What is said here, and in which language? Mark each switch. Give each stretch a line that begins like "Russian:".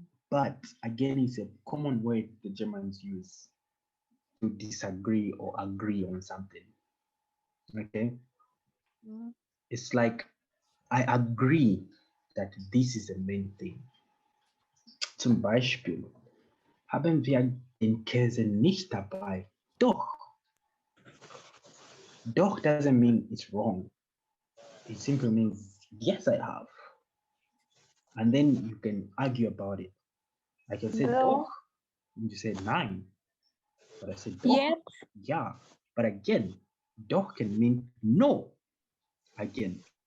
English: But again, it's a common word the Germans use to disagree or agree on something. Okay? It's like, I agree that this is the main thing.
German: Zum Beispiel, haben wir den Käse nicht dabei? Doch.
English: Doch doesn't mean it's wrong. It simply means, yes, I have. And then you can argue about it. I can say Though. doch, and you say nein. But I said doch, Yet. yeah. But again, doch can mean no. Again.